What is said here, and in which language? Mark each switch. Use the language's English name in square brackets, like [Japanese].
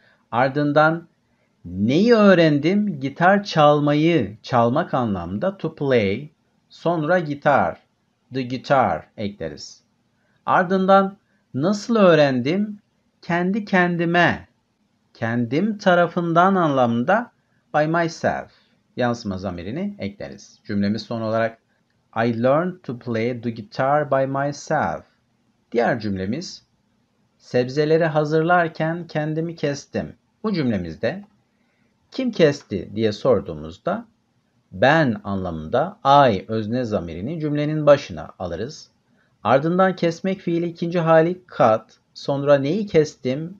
[Turkish] Ardından neyi öğrendim? Gitar çalmayı, çalmak anlamda [English] to play. [Turkish] Sonra gitar, [English] the guitar [Turkish] ekleriz. Ardından nasıl öğrendim? Kendi kendime, kendim tarafından anlamında [English] by myself [Turkish] yansıma zamirini ekleriz. Cümlemiz son olarak [English] I learned to play the guitar by myself. [Turkish] Diğer cümlemiz sebzeleri hazırlarken kendimi kestim. Bu cümlemizde kim kesti diye sorduğumuzda ben anlamında I özne zamirini cümlenin başına alırız. Ardından kesmek fiili ikinci hali cut. Sonra neyi kestim?